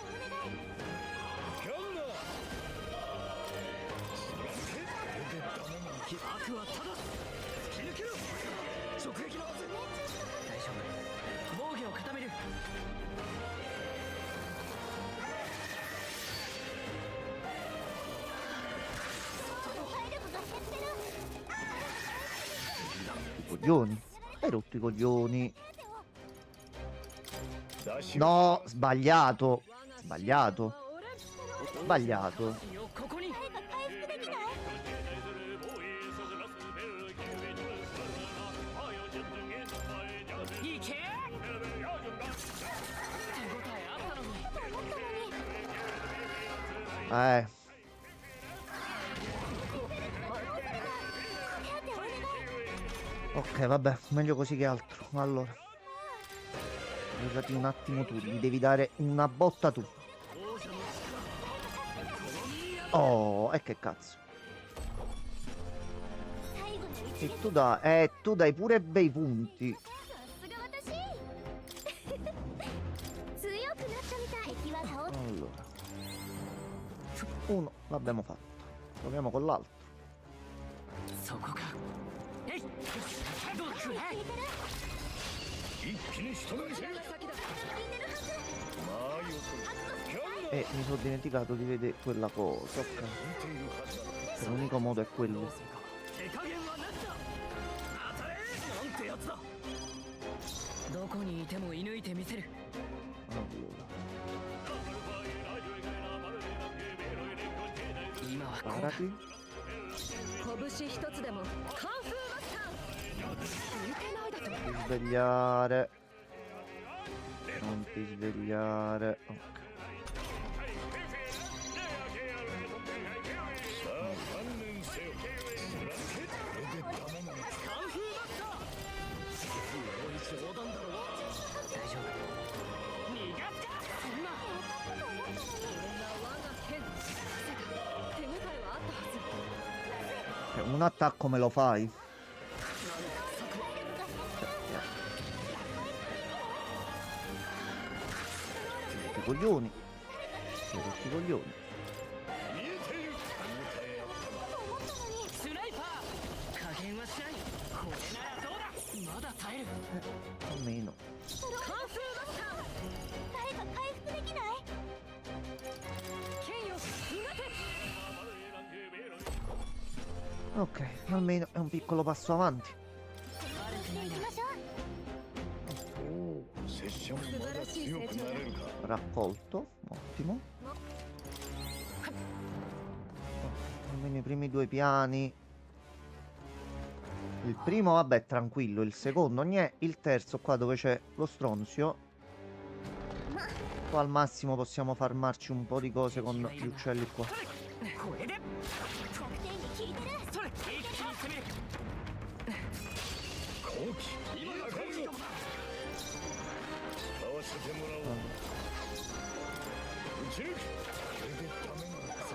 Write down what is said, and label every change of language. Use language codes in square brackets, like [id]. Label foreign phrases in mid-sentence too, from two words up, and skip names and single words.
[ja] 悪はただ突き抜けろ。直撃のはず。大丈夫。防御を固める。体力が減ってる。 [it] I coglioni. Hai rotto i coglioni. [ja] ダッシュ。 [it] No, sbagliato. Sbagliato. Sbagliato. [ja] よここに。誰か回復できない？いけ。手応えあったのに。思ったのに。 Eh. 手当てお願い。 [it] Ok, vabbè. Meglio così che altro. Allora. Arrivati un attimo tu. Gli devi dare una botta tu. Oh, e che cazzo. [ja] 最後の一 [it] E [ja] 撃。 [it] tu dai pure bei punti. [ja] さすが私。強くなったみたい。敵は倒っ [it] Allora. Uno l'abbiamo fatto. Proviamo con l'altro. [ja] そこか。えい。よし。どうだ。効いてる。一気に仕留めせ。これが先だ。効いてるはず。まあよと。キャンナー。 [it] E mi sono dimenticato di vedere quella cosa. Ok. [ja] 見ているはずだ。 [it] L'unico modo è [ja] ど [it] quello. [ja] うするか手加減はなしだ。当たれなんてやつだ。どこにいても射抜いてみせる。 [it] Allora, [ja] 今はこうだ。 [it] parati. [ja] 拳一つでもカンフーマスター似てないだと [it] Non ti svegliare. Non ti svegliare. Ok. [ja] さあ観念せよ。貫け。これでダメなのか。カンフーマスター。おい冗談だろ。大丈夫。逃がすか。そんな。これが我が剣手応えはあったはず [it] Un attacco me lo fai? Rotti i coglioni. Rotti i coglioni. [ja] 見えている。スナイパー。加減はしない。これならどうだ。まだ耐える。 [it] Almeno. [ja] カンフーマスター誰か回復できない？剣よ逃がせ [it] Ok, almeno è un piccolo passo avanti. [ja] 行きましょう。おお、拙者もまだ強くなれるか。 [it] Raccolto, ottimo. Almeno i primi due piani. Il primo, vabbè, tranquillo. Il secondo, niente. Il terzo, qua dove c'è lo stronzio. Qua al massimo possiamo farmarci un po' di cose con gli uccelli qua. [ja] これで。弱点に効いてる。それ。一気に攻める。好機。今が来るぞ。使わせてもらおう。撃ち抜く。これでダメなのか。